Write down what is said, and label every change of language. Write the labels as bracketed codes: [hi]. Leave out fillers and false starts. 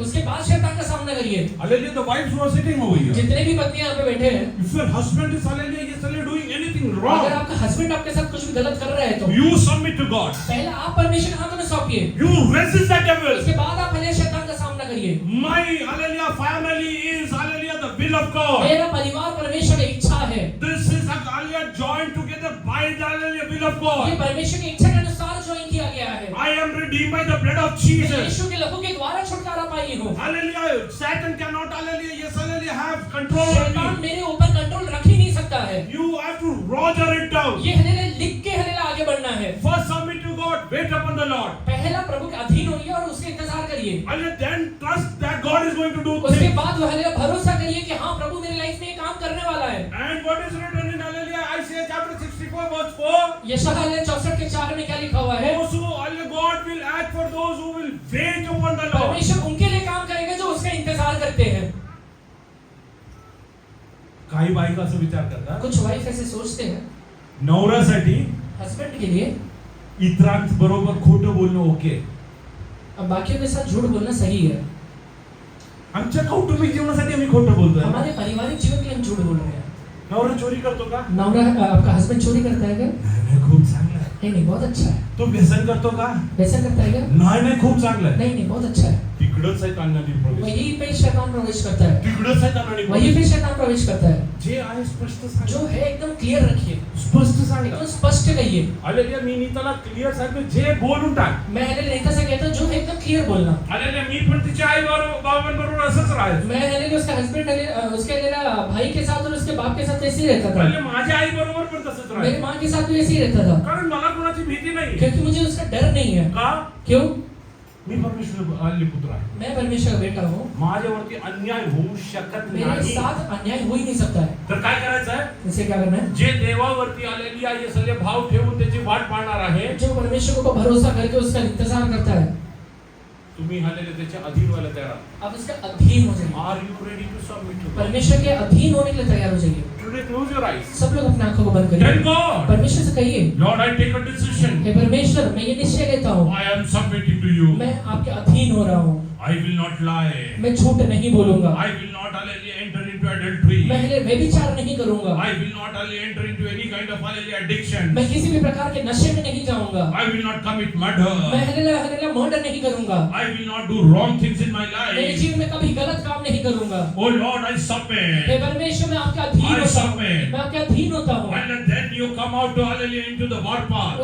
[hi] उसके बाद शैतान का सामना करिए. [en] hallelujah, the wives who are sitting over here, [hi] जितने भी पत्नियां यहाँ पे बैठे हैं, [en] if your husband is hallelujah yesterday doing anything [hi] अगर [en] wrong, [hi] आपका हस्बैंड आपके साथ कुछ भी गलत कर रहा है तो [en] you submit to God, [hi] पहला आप परमेश्वर के हाथों में सौंपिए. [en] you resist the devil. [hi] उसके बाद आप हले शैतान का सामना करिए. [en] My hallelujah family is hallelujah the will of God. [hi] मेरा परिवार परमेश्वर की इच्छा है. [en] This is hallelujah joined together by the hallelujah will of [hi] ये [en] God. [hi] परमेश्वर की इच्छा के अनुसार ज्वाइन किया गया है. [en] I am redeemed by the blood of Jesus. [hi] यीशु के लहू के द्वारा छुटकारा पाई हूँ. Hallelujah. [en] Satan cannot hallelujah yes hallelujah have control over [hi] शैतान [en] me. [hi] मेरे ऊपर कंट्रोल रख ही नहीं सकता है. [en] You have to roger it down. [hi] ये हलेला लिख के हलेला आगे बढ़ना है. [en] First submit to God. Wait upon the Lord. [hi] पहला प्रभु के अधीन होइए और उसके इंतजार करिए. [en] And then trust that God is going to do [hi] उसके [en] things. [hi] बाद वो हलेला भरोसा करिए कि हाँ प्रभु मेरी लाइफ में ये काम करने वाला है. [en] And what is written in hallelujah Isaiah chapter 64 verse 4. [hi] यशायाह 64 के 4 में क्या लिखा हुआ है? [en] Those who hallelujah God will act for those who will wait upon the Lord. [hi] परमेश्वर उनके लिए काम करेगा जो उसका इंतजार करते हैं. [mr] काही बायका असं विचार करतात, [hi] कुछ वाइफ ऐसे सोचते हैं [mr] नवऱ्यासाठी [hi] हस्बैंड के लिए [mr] इतरांबरोबर खोटं बोलणं ओके, [hi] अब बाकियों के साथ झूठ बोलना सही है. [mr] आमच्या कौटुंबिक जीवनासाठी आम्ही खोटं बोलतोय. [hi] हमारे पारिवारिक जीवन के लिए हम झूठ बोल रहे हैं. [mr] नवरा चोरी करतो का? [hi] नवरा आपका हस्बैंड चोरी करता है क्या? [mr] नाही, खूप चांगला आहे. [hi] नहीं नहीं बहुत अच्छा है. [mr] तो व्यसन करतो का? [hi] वैसा करता है क्या? [mr] नाही, खूप चांगला आहे. [hi] नहीं नहीं बहुत अच्छा है. [mr] तिकडच आहे तांडणी प्रवेश, [hi] वही पे शैतान प्रवेश करता है. [mr] तिकडच आहे तांडणी [hi] वही [mr] प्रवेश. [hi] पे शैतान प्रवेश करता है. [mr] जे आहे स्पष्ट सांग. [hi] जो है एकदम क्लियर रखिए. [mr] स्पष्ट सांगा. [hi] एकदम स्पष्ट कहिए. हालेलुया. [mr] मी नीताला क्लिअर सांगतो, जे बोलून टाक. [hi] मैं नीता से कहता हूँ जो है एकदम क्लियर बोलना. हालेलुया. [mr] मी पण तिच्या आई बाबांबरोबर असंच राहायचो. [hi] मैं उसका हस्बैंड उसके भाई के साथ और उसके बाप के साथ ऐसे ही रहता था. [mr] हालेलुया. माझ्या आई बरोबर पण तसंच [hi] मेरी [mr] राहायचो. [hi] माँ के साथ भी ऐसे ही रहता था. [mr] कारण मला कोणाची भीती नाही. [hi] क्योंकि मुझे उसका डर नहीं है. [mr] का? [hi] क्यों? [mr] मी परमेश्वर आले पुत्र आहे. [hi] मैं परमेश्वर का बेटा हूँ. [mr] माझ्यावरती अन्याय होऊ शकत [hi] मेरे [mr] नाही. [hi] साथ अन्याय हो ही नहीं सकता है. [mr] तर काय करायचं आहे? [hi] इसे क्या करना है? [mr] जे देवावरती आलेली आहे सगळे भाव ठेवून त्याची वाट पाहणार आहे. [hi] जो परमेश्वर को भरोसा करके उसका इंतजार करता है. [mr] तुम्ही हालेलुया त्याच्या अधीन व्हायला तयार आहात. [hi] आप उसका अधीन हो जाइए. [en] Are you ready to submit to God? [hi] परमेश्वर के अधीन होने के लिए तैयार हो जाइए. [en] Today close your eyes. [hi] सब लोग अपनी आंखों को बंद [en] टेल [hi] करिए. [en] God, [hi] परमेश्वर से कहिए, [en] Lord I take a decision. [hi] हे परमेश्वर, मैं ये निश्चय लेता हूँ, [en] I am submitting to you. [hi] मैं आपके अधीन हो रहा हूँ. [en] I will not lie. [hi] मैं झूठ नहीं बोलूंगा. [en] I will not hallelujah enter into adultery. [hi] मैं व्यभिचार नहीं करूंगा. [en] I will not hallelujah enter into any kind of hallelujah addiction. [hi] मैं किसी भी प्रकार के नशे में नहीं जाऊंगा. [en] I will not commit [hi] मैं [en] Murder. [hi] मर्डर नहीं करूंगा. [en] I will not do wrong things in my [hi] मेरे [en] Life. [hi] जीवन में कभी गलत काम नहीं करूंगा. [en] Oh Lord I submit. [hi] हे परमेश्वर, मैं आपके अधीन [en] I [hi] होता हूँ. [en] submit. [hi] मैं आपके अधीन होता हूँ. [en] And then you come out to hallelujah into the war path.